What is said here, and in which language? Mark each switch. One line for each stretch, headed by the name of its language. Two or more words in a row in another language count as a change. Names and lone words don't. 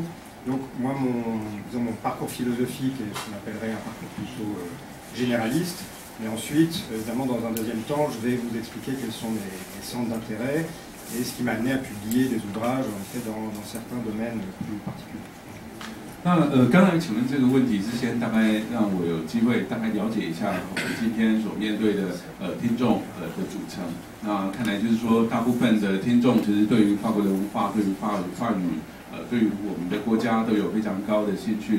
French: Donc moi mon parcours philosophique est ce qu'on appellerait un parcours plutôt généraliste. Mais ensuite, évidemment, dans un deuxième temps, je vais vous expliquer quels sont mes centres d'intérêt et ce qui m'a amené à publier des ouvrages, en fait, dans certains domaines plus particuliers.
Chinese: 那刚才请问这个问题之前，大概让我有机会大概了解一下我们今天所面对的听众的组成。那看来就是说，大部分的听众其实对于法国的文化、对于法语、对于我们的国家都有非常高的兴趣。